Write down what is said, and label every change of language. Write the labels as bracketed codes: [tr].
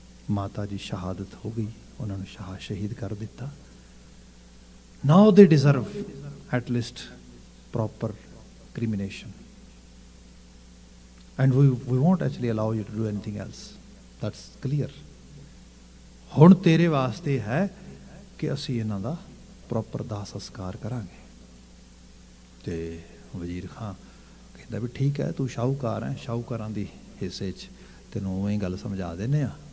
[pa] ਮਾਤਾ ਦੀ ਸ਼ਹਾਦਤ ਹੋ ਗਈ, ਉਹਨਾਂ ਨੂੰ ਸ਼ਹੀਦ ਕਰ ਦਿੱਤਾ। [en] Now they deserve at least proper cremation. And we won't actually allow you to do anything else. That's clear. [pa] ਹੁਣ ਤੇਰੇ ਵਾਸਤੇ ਹੈ ਕਿ ਅਸੀਂ ਇਹਨਾਂ ਦਾ ਪ੍ਰੋਪਰ ਦਾਹ ਸੰਸਕਾਰ ਕਰਾਂਗੇ। ਤੇ ਵਜ਼ੀਰ ਖਾਂ ਕਹਿੰਦਾ ਵੀ ਠੀਕ ਹੈ, ਤੂੰ ਸ਼ਾਹੂਕਾਰ ਹੈ, ਸ਼ਾਹੂਕਾਰਾਂ ਦੀ ਹਿੱਸੇ 'ਚ ਤੈਨੂੰ ਉਵੇਂ ਹੀ ਗੱਲ ਸਮਝਾ ਦਿੰਦੇ ਆ